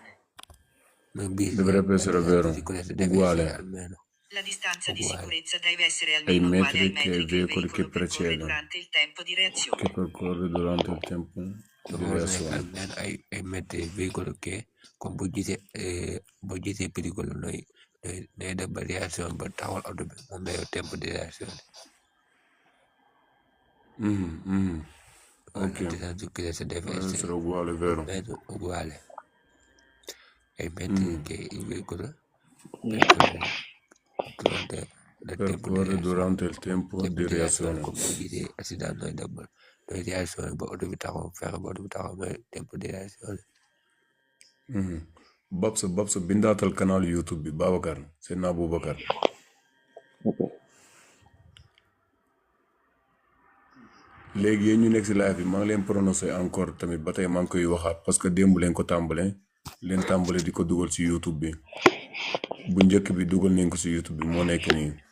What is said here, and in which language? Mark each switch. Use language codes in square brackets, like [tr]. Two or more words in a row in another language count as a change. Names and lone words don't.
[it] Dovrebbe essere vero, uguale. La distanza di sicurezza deve essere almeno uguale ai metri che il veicolo percorre durante il tempo di reazione. Che percorre durante il tempo di reazione. Ai metri il veicolo che [wo] con boo gisee pericolo nooy def ba réaction ba taxawal auto bi moom day [it] tempo di réaction. Ok, deve essere uguale, vero? Uguale. Ai metri che il veicolo percorre durante il tempo di reazione. [wo] Comme boo gisee accident nooy def ba nooy réaction ba auto bi taxaw fexe ba auto bi taxaw mooy [it] tempo di réaction. [wo] Babs bindaatal canal YouTube bi Babacar Seydina Aboubacar. léegi yéen ñu nekk si live bi maa ngi leen prononcé encore tamit ba tey maa ngi koy waxaat parce que démb leen ko tàmbale di ko dugal si YouTube bi bu njëkk bi dugal nañ ko si YouTube bi moo nekk nii.